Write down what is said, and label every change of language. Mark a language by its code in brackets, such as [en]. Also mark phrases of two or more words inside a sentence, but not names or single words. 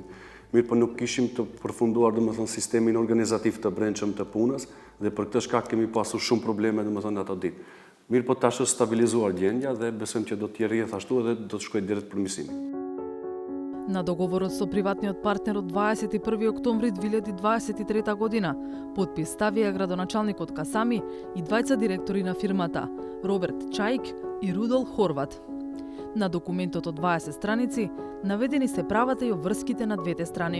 [sq] Mirë, por nuk kishim të përfunduar domethënë sistemin organizativ të brendshëm të punës dhe për këtë shkak kemi pasur shumë probleme domethënë ato ditë. Mirë, po tash është stabilizuar gjendja dhe besojmë që do të rrjedhë ashtu dhe do të shkojë drejt përmirësimit. [mk] На договорот со приватниот партнер од 21 октомври 2023 година потпис ставија градоначалникот Касами и двајца директори на фирмата, Роберт Чаик и Рудол Хорват. На документот од 20 страници наведени се правата и обврските на двете страни.